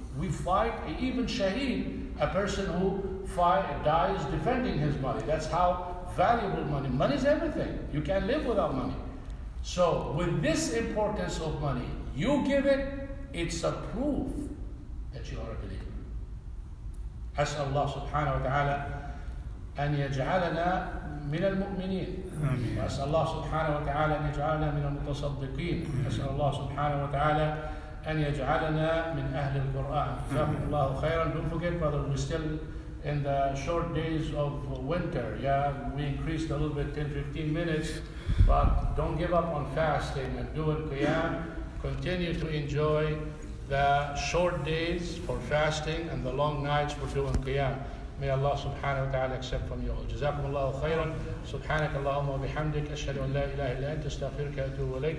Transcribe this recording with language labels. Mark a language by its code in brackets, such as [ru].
[en] We fight, even shaheed, a person who dies defending his money. That's how valuable money. Money is everything. You can't live without money. So with this importance of money, you give it, it's a proof that you are a believer. [ar] أسأل الله سبحانه وتعالى أن يجعلنا من المؤمنين. وأسأل الله سبحانه وتعالى أن يجعلنا من المتصدقين. أسأل الله سبحانه وتعالى أن يجعلنا من أهل القرآن. جزاكم الله خيرا. [en] Don't forget, brother, we're still in the short days of winter. Yeah, we increased a little bit, 10-15 minutes, but don't give up on fasting and doing qiyam. Continue to enjoy the short days for fasting and the long nights for doing qiyam. May Allah Subhanahu wa ta'ala accept from you all. [ar] جزاكم الله خيرا. سبحانك اللهم وبحمدك أشهد أن لا إله إلا أنت أستغفرك وأتوب إليك.